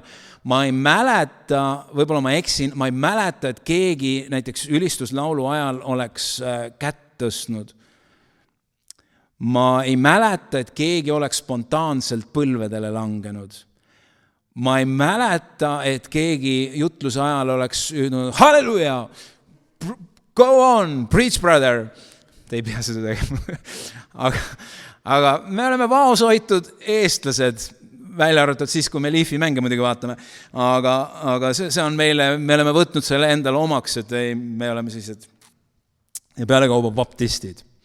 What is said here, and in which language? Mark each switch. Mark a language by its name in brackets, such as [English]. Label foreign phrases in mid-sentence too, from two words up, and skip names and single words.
[Estonian] Ma ei mäleta, võib-olla ma eksin, ma ei mäleta, et keegi näiteks ülistuslaulu ajal oleks kätt tõstnud. Ma ei mäleta, et keegi oleks spontaanselt põlvedele langenud. Ma ei mäleta, et keegi jutluse ajal oleks öelnud, [English] halleluja, go on, preach brother. [Estonian] Te ei pea seda tegema. Aga me oleme vaoshoitud eestlased, välja arvatud siis, kui me Leafi mänge muidugi vaatame. Aga see on me oleme võtnud selle endale omaks, et me oleme sellised pealekauba baptistid.